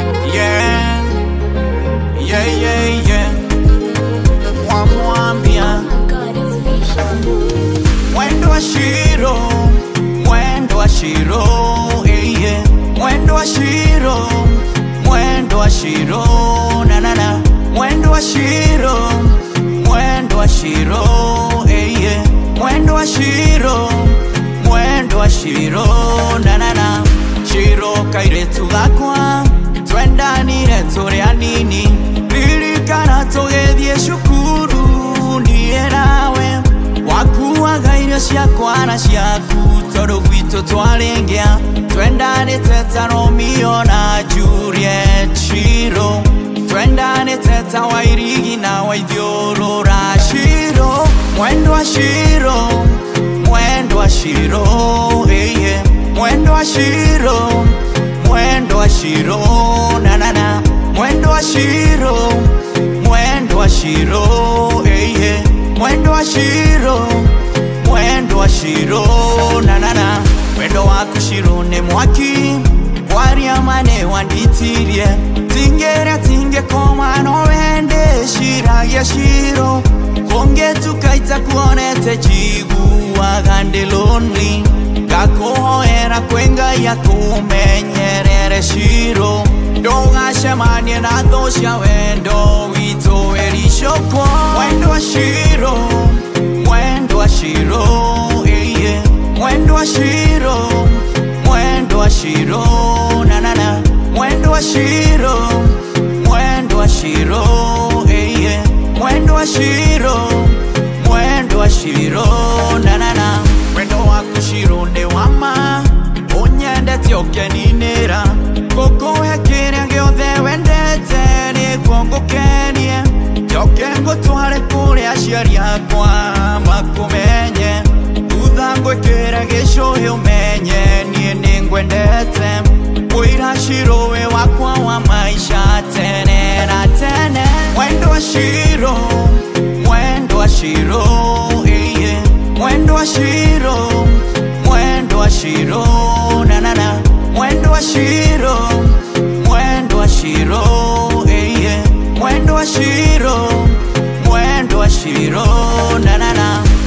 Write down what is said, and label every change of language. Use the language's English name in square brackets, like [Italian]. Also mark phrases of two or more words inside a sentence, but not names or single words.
[English] Yeah. Yeah, yeah, yeah. Wamwambia. Oh my God, it's Vision. [Kikuyu] Mwendo wa Shiro, mwendo wa Shiro, eh, yeah. Mwendo wa Shiro, mwendo wa Shiro, na, na, na. Mwendo wa Shiro, mwendo wa Shiro, eh, yeah. Mwendo wa Shiro, mwendo wa Shiro, na, na, na. Shiro kairetu gakwa, twendanire tũrĩ anini. Ririkana tũgĩthiĩ cukuru, niĩ nawe. Wakuaga irio ciakwa na ciaku, tondũ gwitũ twarĩ ngĩa. Twendanĩte ta Romeo na Juliet, Shiro. Twendanĩte ta Wairigi na Waithiũrũra, Shiro. Mwendo wa Shiro, mwendo wa Shiro, eh, yeah. Mwendo wa Shiro, mwendo wa Shiro, na, na, na. Mwendo wa Shiro, mwendo wa Shiro, eh, yeah. Mwendo wa Shiro, mwendo wa Shiro, na, na, na. Mwendo waku Shiro nĩ mwaki, waria mane wanditirie. Tingĩrĩa, tingĩkoma, no wende ciragia Shiro. Kũngĩtuka itakuonete, njiguaga ndĩ lonely. Ngakũhoera kwĩ Ngai akũmenyerere, Shiro. Ndũgacemanie na thũ cia wendo witũ, Ericoko. Mwendo wa Shiro, mwendo wa Shiro, eh, yeah. Mwendo wa Shiro, mwendo wa Shiro, na, na, na. Mwendo wa Shiro, mwendo wa Shiro, eh, yeah. Mwendo wa Shiro, mwendo wa Shiro, na, na, na. Mwendo waku Shiro nĩ wa ma, ũnyendete ũkeninĩra. Ngũkũhe kĩrĩa gĩothe wendete, nĩguo ngũkenie. Njoke ngũtware kũrĩa aciari akwa makũmenye. Thutha ngwĩkĩre gĩcũhĩ ũmenye, niĩ nĩ ngwendete. Mũira Shiro wĩ wakwa wa maica tene na tene. Mwendo wa Shiro, mwendo wa Shiro, eh, yeah. Mwendo wa Shiro, mwendo wa Shiro, na, na, na. Mwendo wa Shiro, mwendo wa Shiro, eh, yeah. Mwendo wa Shiro, mwendo wa Shiro, na, na, na.